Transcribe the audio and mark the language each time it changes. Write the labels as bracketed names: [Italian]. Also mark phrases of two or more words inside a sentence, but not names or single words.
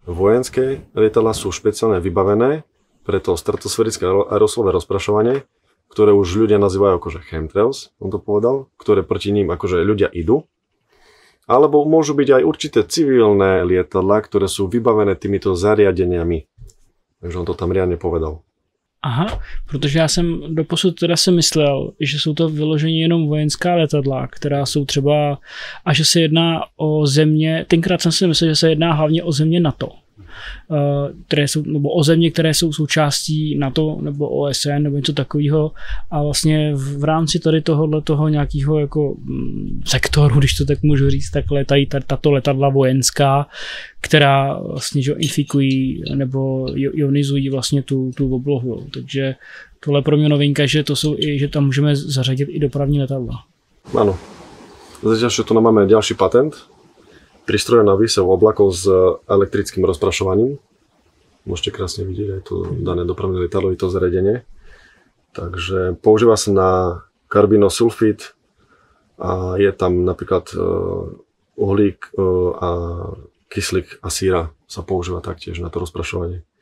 [Slovak] Vojenské lietadlá sú špeciálne vybavené pre to stratosférické aerosolové rozprašovanie, ktoré už ľudia nazývajú akože chemtrails, on to povedal, ktoré proti ním akože ľudia idú. Alebo môžu byť aj určité civilné lietadlá, ktoré sú vybavené týmito zariadeniami. Takže on to tam riadne povedal. [Czech] Aha, protože já jsem doposud teda si myslel, že jsou to vyloženě jenom vojenská letadla, která jsou třeba, a že se jedná o země, tenkrát jsem si myslel, že se jedná hlavně o země NATO, které jsou, nebo o země, které jsou součástí NATO nebo OSN nebo něco takového a vlastně v rámci tady toho nějakého jako sektoru, když to tak můžu říct, tak letají tato letadla vojenská, která vlastně že infikují nebo ionizují vlastně tu oblohu. Takže tohle pro mě novinka, že to jsou i, že tam můžeme zařadit i dopravní letadla. [Slovak] Áno. Zatiaľ, že tu máme ďalší patent. Prístroje na výsev oblakov s elektrickým rozprašovaním. Môžete krásne vidieť aj to dané dopravné lietadlo, to zariadenie. Takže používa sa na karbinosulfid a je tam napríklad uhlík a kyslík a síra sa používa taktiež na to rozprašovanie.